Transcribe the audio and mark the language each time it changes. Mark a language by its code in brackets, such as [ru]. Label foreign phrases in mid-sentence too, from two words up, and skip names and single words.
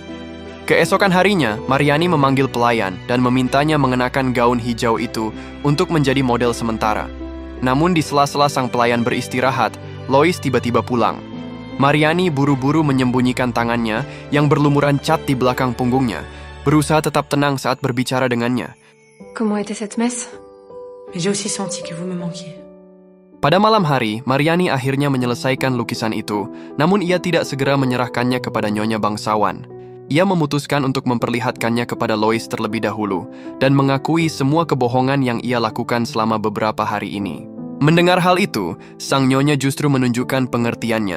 [id] Keesokan harinya, Mariani memanggil pelayan dan memintanya mengenakan gaun hijau itu untuk menjadi model sementara. Namun di sela-sela sang pelayan beristirahat, Lois tiba-tiba pulang. Mariani buru-buru menyembunyikan tangannya yang berlumuran cat di belakang punggungnya, berusaha tetap tenang saat berbicara dengannya. [fr] Comment était cette messe? Mais j'ai aussi senti que vous me manquiez. [id] Pada malam hari, Mariani akhirnya menyelesaikan lukisan itu, namun ia tidak segera menyerahkannya kepada Nyonya bangsawan. Ia memutuskan untuk memperlihatkannya kepada Lois terlebih dahulu, dan mengakui semua kebohongan yang ia lakukan selama beberapa hari ini. Mendengar hal itu, sang Nyonya justru menunjukkan pengertiannya.